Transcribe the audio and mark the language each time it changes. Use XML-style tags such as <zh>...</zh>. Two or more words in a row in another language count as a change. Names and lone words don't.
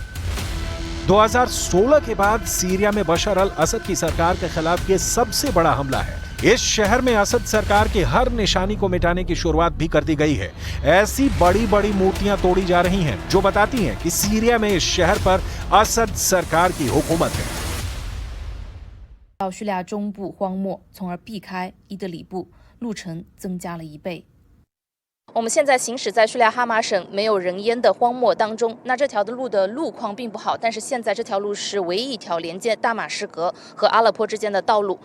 <hi>2016 के बाद सीरिया में बशर अल असद की सरकार के खिलाफ यह सबसे बड़ा हमला है। इस शहर में असद सरकार के हर निशानी को मिटाने की शुरुआत भी कर दी गई है। ऐसी बड़ी बड़ी मूर्तियां तोड़ी जा रही हैं जो बताती हैं कि सीरिया में इस शहर पर असद सरकार की हुकूमत है।</hi> <zh>到叙利亚中部荒漠，从而避开伊德里布，路程增加了1倍。我们现在行驶在叙利亚哈马省没有人烟的荒漠当中，那这条的路的路况并不好，但是现在这条路是唯一一条连接大马士革和阿勒颇之间的道路。</zh>